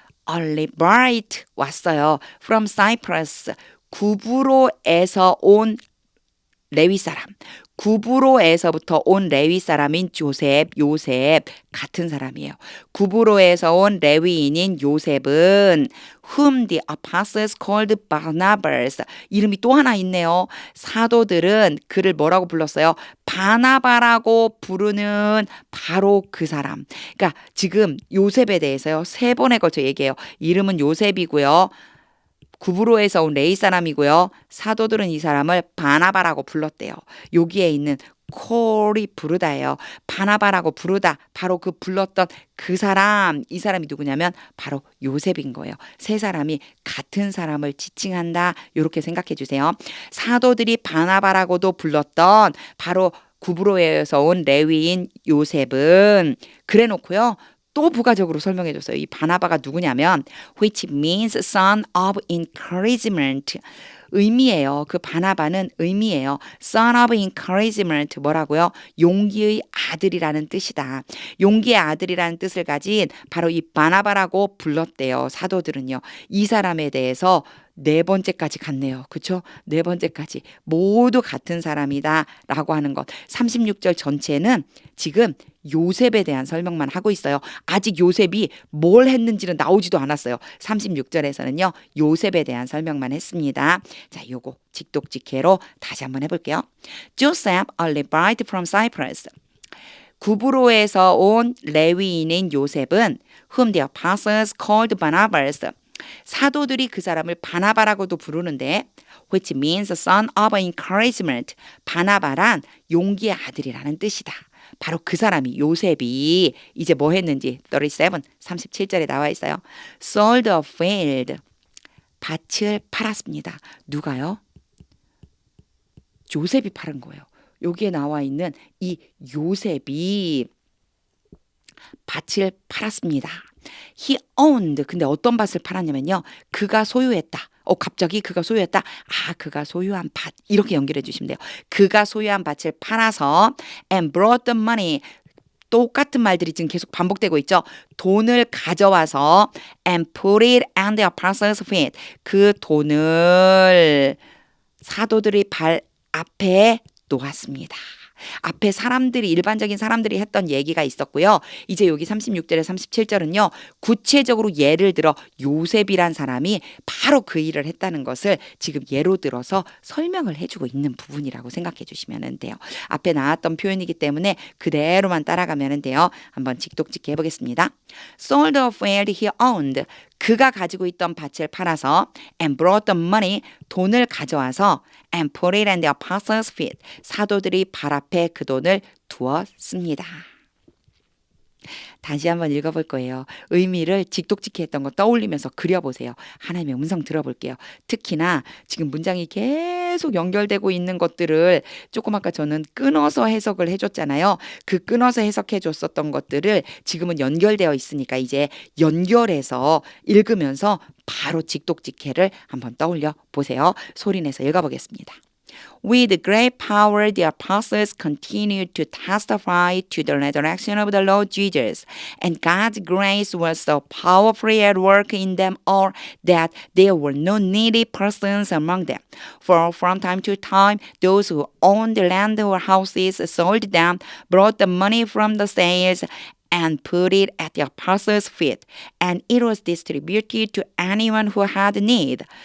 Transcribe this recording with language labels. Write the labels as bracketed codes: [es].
[ko] Albright 왔어요. [en] From Cyprus [ko] 구브로에서 온 레위 사람. 구브로에서부터 온 레위 사람인 요셉 같은 사람이에요. 구브로에서 온 레위인인 요셉은 [en] whom the apostles called Barnabas. [ko] 이름이 또 하나 있네요. 사도들은 그를 뭐라고 불렀어요? 바나바라고 부르는 바로 그 사람. 그러니까 지금 요셉에 대해서요. 3번에 걸쳐 얘기해요. 이름은 요셉이고요. 구브로에서 온 레위 사람이고요. 사도들은 이 사람을 바나바라고 불렀대요. 여기에 있는 콜이 부르다예요. 바나바라고 부르다. 바로 그 불렀던 그 사람. 이 사람이 누구냐면 바로 요셉인 거예요. 3사람이 같은 사람을 지칭한다. 이렇게 생각해 주세요. 사도들이 바나바라고도 불렀던 바로 구브로에서 온 레위인 요셉은 그래 놓고요. 또 부가적으로 설명해 줬어요. 이 바나바가 누구냐면 [en] which means son of encouragement. [ko] 의미예요. 그 바나바는 의미예요. [en] son of encouragement [ko] 뭐라고요? 용기의 아들이라는 뜻이다. 용기의 아들이라는 뜻을 가진 바로 이 바나바라고 불렀대요. 사도들은요. 이 사람에 대해서 4번째까지 갔네요. 그렇죠? 4번째까지 모두 같은 사람이다 라고 하는 것. 36절 전체는 지금 요셉에 대한 설명만 하고 있어요. 아직 요셉이 뭘 했는지는 나오지도 않았어요. 36절에서는요. 요셉에 대한 설명만 했습니다. 자, 요거 직독직해로 다시 한번 해볼게요. [en] Joseph, a Levite from Cyprus. [ko] 구브로에서 온 레위인인 요셉은 [en] whom the apostles called Barnabas. [ko] 사도들이 그 사람을 바나바라고도 부르는데 [en] which means son of encouragement. [ko] 바나바란 용기의 아들이라는 뜻이다. 바로 그 사람이 요셉이 이제 뭐 했는지 37절에 나와 있어요. [en] sold a field. [ko] 밭을 팔았습니다. 누가요? 요셉이 팔은 거예요. 여기에 나와 있는 이 요셉이 밭을 팔았습니다. [en] He owned. [ko] 근데 어떤 밭을 팔았냐면요. 그가 소유했다. 갑자기 그가 소유했다. 그가 소유한 밭. 이렇게 연결해 주시면 돼요. 그가 소유한 밭을 팔아서 [en] and brought the money. [ko] 똑같은 말들이 지금 계속 반복되고 있죠. 돈을 가져와서 [en] and put it on the apostles' feet. [ko] 그 돈을 사도들의 발 앞에 놓았습니다. 앞에 사람들이 일반적인 사람들이 했던 얘기가 있었고요. 이제 여기 36절에 37절은요. 구체적으로 예를 들어 요셉이란 사람이 바로 그 일을 했다는 것을 지금 예로 들어서 설명을 해주고 있는 부분이라고 생각해 주시면 돼요. 앞에 나왔던 표현이기 때문에 그대로만 따라가면 돼요. 한번 직독직해 해보겠습니다. [en] Sold the field he owned. [ko] 그가 가지고 있던 밭을 팔아서 [en] and brought the money. [ko] 돈을 가져와서 [en] and put it in the apostles' feet. [ko] 사도들이 발 앞에 그 돈을 두었습니다. 다시 한번 읽어볼 거예요. 의미를 직독직해 했던 거 떠올리면서 그려보세요. 하나님의 음성 들어볼게요. 특히나 지금 문장이 계속 연결되고 있는 것들을 조금 아까 저는 끊어서 해석을 해줬잖아요. 그 끊어서 해석해 줬었던 것들을 지금은 연결되어 있으니까 이제 연결해서 읽으면서 바로 직독직해를 한번 떠올려 보세요. 소리내서 읽어보겠습니다. [en] With great power, the apostles continued to testify to the resurrection of the Lord Jesus, and God's grace was so powerfully at work in them all that there were no needy persons among them. For from time to time, those who owned land or houses sold them, brought the money from the sales, and put it at the apostles' feet, and it was distributed to anyone who had need.